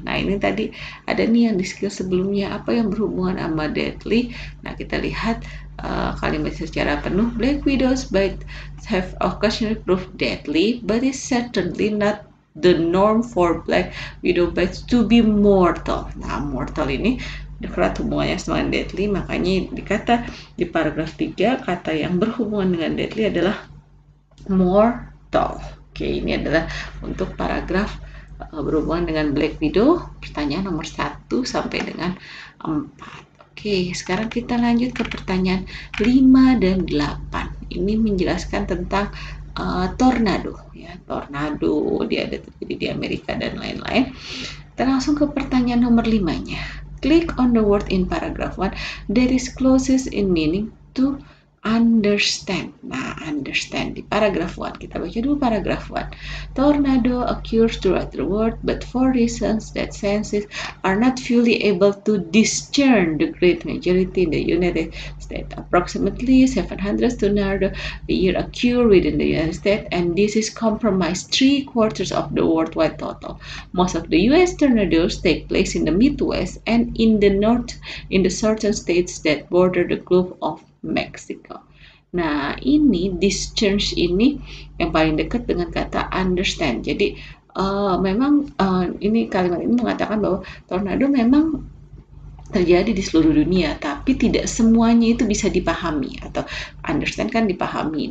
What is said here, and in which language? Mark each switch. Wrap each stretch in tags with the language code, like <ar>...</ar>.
<id>Nah, ini tadi ada nih yang di skill sebelumnya, apa yang berhubungan sama deadly. Nah, kita lihat kalimat secara penuh.</id> <en>Black widows bites have occasionally proved deadly, but it's certainly not the norm for black widow bites to be mortal.</en> <id>Nah, mortal ini dekat hubungannya sama deadly, makanya dikata di paragraf 3 kata yang berhubungan dengan deadly adalah mortal. Oke, ini adalah untuk paragraf berhubungan dengan black widow, pertanyaan nomor 1 sampai dengan 4. Oke, sekarang kita lanjut ke pertanyaan 5 dan 8. Ini menjelaskan tentang tornado. Ya, tornado dia ada terjadi di Amerika dan lain-lain. Kita langsung ke pertanyaan nomor 5-nya.</id> <en>Click on the word in paragraph 1 that is closest in meaning to understand.</en> <id>Nah, understand di paragraf 1. Kita baca dulu paragraf 1.</id> <en>Tornado occurs throughout the world, but for reasons that scientists are not fully able to discern, the great majority in the United States. Approximately 700 tornadoes a year occur within the United States, and this is comprised 3/4 of the worldwide total. Most of the U.S. tornadoes take place in the Midwest and in the north, in the southern states that border the Gulf of Mexico.</en> <id>Nah, ini discharge ini yang paling dekat dengan kata understand. Jadi memang ini kalimat ini mengatakan bahwa tornado memang terjadi di seluruh dunia, tapi tidak semuanya itu bisa dipahami, atau understand kan dipahami.</id>